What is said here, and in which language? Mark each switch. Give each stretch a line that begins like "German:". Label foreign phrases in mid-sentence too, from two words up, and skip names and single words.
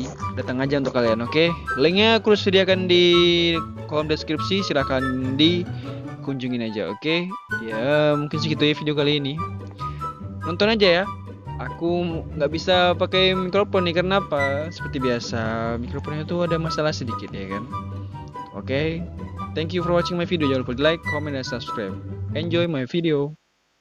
Indonesian: Datang aja untuk kalian, oke? Linknya aku sediakan di kolom deskripsi, silahkan dikunjungin aja, oke? Ya mungkin segitu ya video kali ini, nonton aja ya. Aku nggak bisa pakai mikrofon nih, karena apa? Seperti biasa mikrofonnya tuh ada masalah sedikit ya kan. Oke,
English: thank you for watching my video.
Indonesian: Jangan lupa di
English: like, comment,
Indonesian: dan subscribe.
English: Enjoy my video.